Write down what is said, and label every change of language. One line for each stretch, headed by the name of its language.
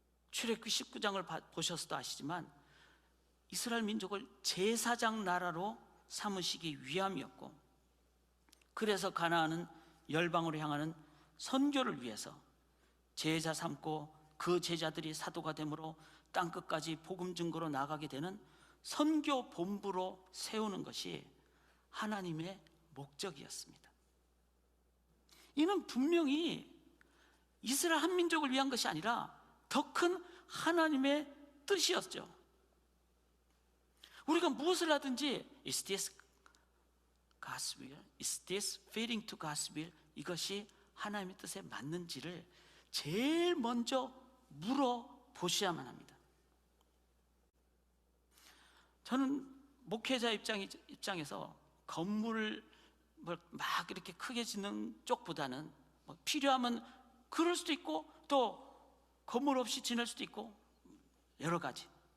Korean: 출애굽기 19장을 보셔서도 아시지만 이스라엘 민족을 제사장 나라로 삼으시기 위함이었고, 그래서 가나안은 열방으로 향하는 선교를 위해서 제자 삼고 그 제자들이 사도가 되므로 땅끝까지 복음 증거로 나가게 되는 선교 본부로 세우는 것이 하나님의 목적이었습니다. 이는 분명히 이스라엘 한민족을 위한 것이 아니라 더 큰 하나님의 뜻이었죠. 우리가 무엇을 하든지
English: Is this God's will? Is this fitting to God's will?
Korean: 이것이 하나님의 뜻에 맞는지를 제일 먼저 물어보셔야만 합니다. 저는 목회자 입장에서 건물을 막 이렇게 크게 짓는 쪽보다는 필요하면 그럴 수도 있고 또 건물 없이 지낼 수도 있고 여러 가지.